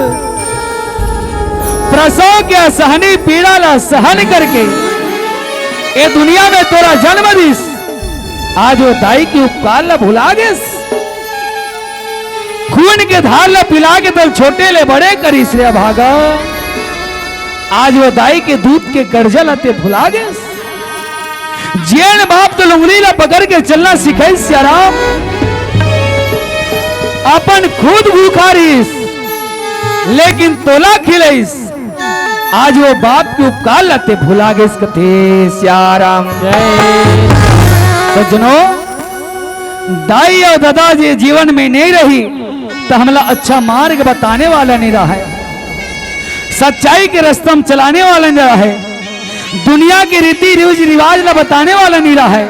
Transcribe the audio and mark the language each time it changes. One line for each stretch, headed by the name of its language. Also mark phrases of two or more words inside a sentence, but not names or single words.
Chhattisgarhi: प्रसव के असहनी पीड़ा ला सहन करके ये दुनिया में तोरा जन्म दिस, आज वो दाई की उपकार ला भुला गए। खून के धार ला पिला के तो छोटे ले बड़े करीस रे भागा, आज वो दाई के दूध के कर्जा लाते भुला गए। जेन बाप तो लुंगली ला पकड़ के चलना सिखाई श्याराम, अपन खुद भूखारिस लेकिन तोला खिलाइस, आज वो बाप के उपकार लाते भुला गए कथे श्याराम जय। सज्जनों, दाई और दादा जी जीवन में नहीं रही तो हमला अच्छा मार्ग बताने वाला नहीं रहा है, सच्चाई के रास्ते में चलाने वाला नहीं रहा है, दुनिया के रीति रिवाज ला बताने वाला नहीं रहा है।